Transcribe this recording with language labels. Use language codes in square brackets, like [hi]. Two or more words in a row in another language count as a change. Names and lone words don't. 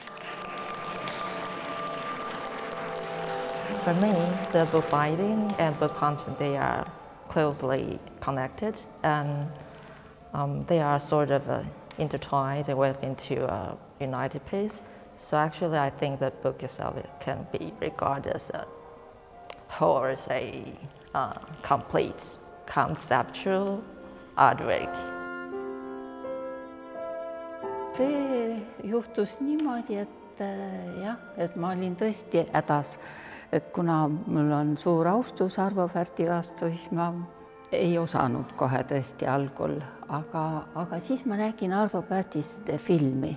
[en] For me, the book binding and book content, they are closely connected, and they are sort of intertwined and weave into a united piece. So actually, I think the book itself can be regarded as a whole, as a complete conceptual artwork. [et] See juhtus niimoodi, et ma olin tõesti hädas, et kuna mul on suur austus Arvo Pärdi vastu, siis ma ei osanud kohe tõesti algul, aga siis ma nägin Arvo Pärdist filmi.